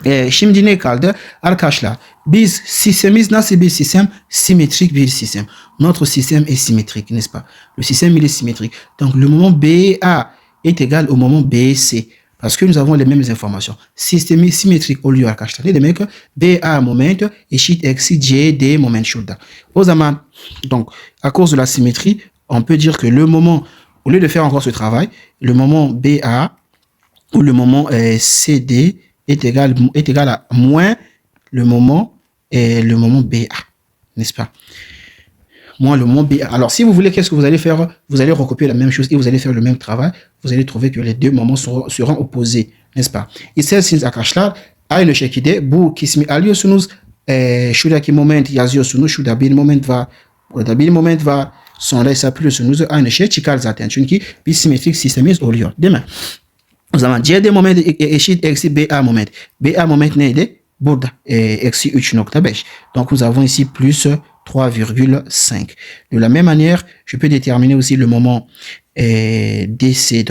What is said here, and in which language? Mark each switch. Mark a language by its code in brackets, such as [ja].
[tr] Şimdi ne kaldı? Arkadaşlar biz sistemimiz nasıl bir sistem? Symétrique bir sistem. [fr] Notre système est symétrique, n'est-ce pas? Le système il est symétrique. Donc le moment BA est égal au moment BC. Parce que nous avons les mêmes informations. Système symétrique au lieu arkadaşlar. [tr] Ne demek? BA moment eşit eksi CD moment şurada. O zaman, [fr] donc, à cause de la symétrie, on peut dire que le moment, au lieu de faire encore ce travail, le moment BA ou le moment CD est égal à moins le moment BA. N'est-ce pas? Moins le moment BA. Alors, si vous voulez, qu'est-ce que vous allez faire? Vous allez recopier la même chose et vous allez faire le même travail. Vous allez trouver que les deux moments seront opposés, n'est-ce pas? [tr] İsterseniz arkadaşlar aynı şekilde bu kısmı alıyorsunuz. Şuradaki moment yazıyorsunuz. Şurada bir moment var. Burada bir moment var. Sonra hesaplıyorsunuz. Aynı şey çıkar zaten. Çünkü bir simetrik sistemimiz oluyor. Değil mi? O zaman CD moment eşit eksi BA moment. BA moment neydi? Burada. Eksi 3,5. [fr] Donc nous avons ici plus 3,5. De la même manière, je peux déterminer aussi le moment DC.